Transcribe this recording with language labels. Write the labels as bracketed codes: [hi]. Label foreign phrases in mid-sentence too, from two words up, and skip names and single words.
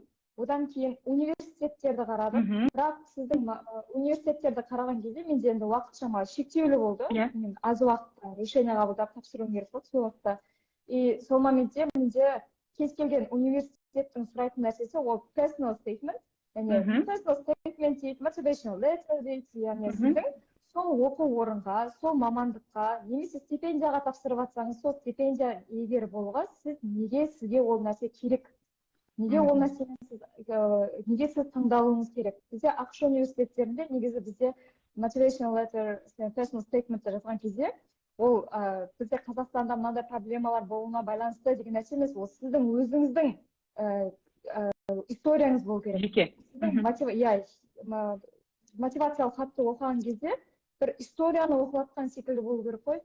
[kk] Одан кейін университеттерді қарадым. Бірақ сіздің университеттерді қараған кезде менде енді уақыт шамалы шектеулі болды. Мен аз уақытта решение қабылдап тапсыруым керек болды сол уақытта. И сол моментте менде кез келген университеттің сұрайтын нәрсесі ол [en] personal statement. [kk] Яғни [en] personal statement [kk] дейді, [en] motivational letter [kk] дейді, яғни сіздің сол оқу орынға, сол мамандыққа, немесе стипендияға тапсырып жатсаңыз, сол стипендия иегері болуға неге сізге ол нәрсе керек? Неге ол нәрсені неге сіз таңдалуыңыз керек? Бізде ақш университеттерінде негізі бізде [en] motivational letter, personal statement [kk] жазған кезде, ол бізде Қазақстанда мынандай проблемалар болуына байланысты деген нәрсе емес, ол сіздің өзіңіздің историяңыз болу керек. Мотивациялық хатты оқыған кезде бір историяны оқып жатқан секілді болу керек қой.